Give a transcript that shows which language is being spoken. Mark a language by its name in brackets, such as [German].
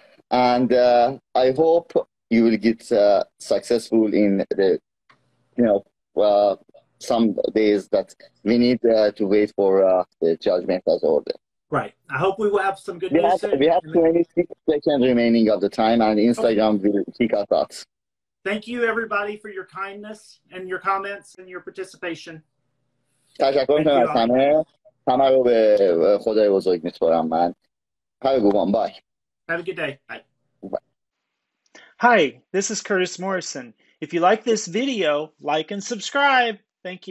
[English] And I hope you will get successful in the, some days that we need to wait for the judgment as ordered. Right. I hope we will have some good news soon. We have 26 seconds remaining of the time, and Instagram will kick us out. Thank you, everybody, for your kindness and your comments and your participation. [Persian] تشکر می‌کنم از همه رو به خدای بزرگ می‌سپارم من. [English] Have a good one. Bye. Have a good day. Bye. Bye. Hi, this is Curtis Morrison. If you like this video, like and subscribe. Thank you.